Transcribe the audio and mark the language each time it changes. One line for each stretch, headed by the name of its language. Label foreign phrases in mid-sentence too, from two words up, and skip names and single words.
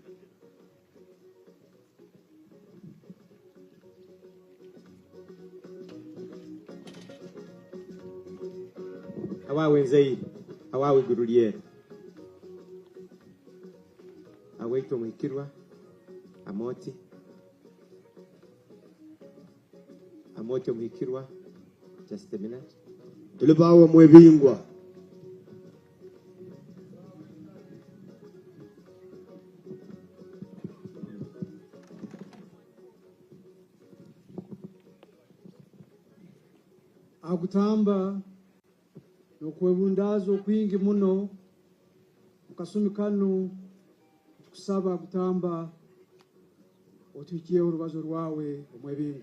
Tooro: awawe Zaire, awawe Guruliere, awaito Mwikirwa, Amoti Mwikirwa,
English: just a minute.
Tooro: Tuli bawo Mwebingwa, Agutamba nokwebundazo kwingi muno mukasumi kanu kusaba Agutamba otuikie urubazo rwawe Omwebingi.